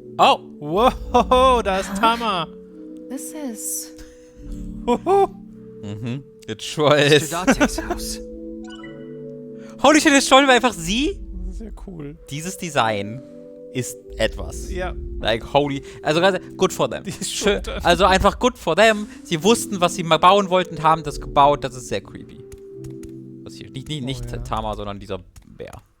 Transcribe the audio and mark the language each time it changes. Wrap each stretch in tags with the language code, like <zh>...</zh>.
<de>Oh! Wow, da ist Tama.</de> <en>This is... Mhm. It sure is. Mr. Date's house. Holy shit,</en> <de>ist schon einfach sie? Das ist ja cool. Dieses Design ist etwas. Ja.</de> <en>Like, holy.</en> <de>Also gerade,</de> <en>good for them.</en> <de>Die ist Schön, schon also einfach</de> <en>good for them.</en> <de>Sie wussten, was sie mal bauen wollten und haben das gebaut. Das ist sehr creepy. Was hier? Nicht ja. Tama, sondern dieser Bär.</de>